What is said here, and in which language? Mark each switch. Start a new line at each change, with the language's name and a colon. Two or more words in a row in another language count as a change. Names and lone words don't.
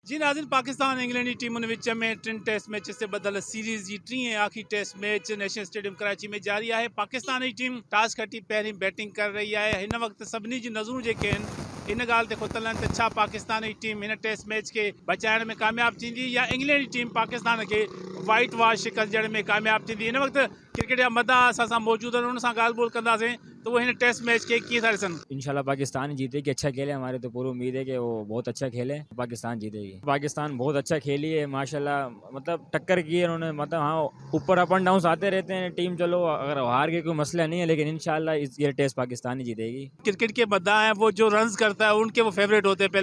Sindhi: जी नाज़रीन, पाकिस्तान इंग्लैंड जी टीमुनि विच में 3
English: test match
Sindhi: से बदल सीरीज़ जी 3 आखिरी
English: test match
Sindhi: नेशनल स्टेडियम कराची में जारी है। पाकिस्तान जी टीम टॉस खटी पहिरीं बैटिंग कर रही है। हिन वक्त सभिनी जी नज़रूं जेके आहिनि इन ॻाल्हि ते खुतल आहिनि त छा पाकिस्तान जी टीम हिन
English: test match
Sindhi: के बचाइण में कामयाब थींदी या इंग्लैंड जी टीम पाकिस्तान के
English: white wash
Sindhi: शिकस्त ॾियण में कामयाब थींदी। हिन वक्त क्रिकेट जा मदा असां सां मौजूद आहिनि, उन सां ॻाल्हि ॿोल कंदासीं तो वो हिन
English: test match
Sindhi: के कीअं था ॾिसनि।
Urdu: ان شاء اللہ پاکستان جیتے گی۔ اچھا کھیلے، ہمارے تو پوری امید ہے کہ وہ بہت اچھا کھیلے، پاکستان جیتے گی. پاکستان بہت اچھا کھیلی ہے ماشاءاللہ، مطلب ٹکر کی ہے انہوں نے. مطلب ہاں، اوپر
English: up and down
Urdu: آتے رہتے ہیں ٹیم، چلو اگر ہار کے کوئی مسئلہ نہیں ہے، لیکن ان شاء اللہ یہ ٹیسٹ پاکستان ہی جیتے گی. کرکٹ کے مداح ہیں وہ جو رنز کرتا ہے ان کے وہ فیورٹ ہوتے ہیں.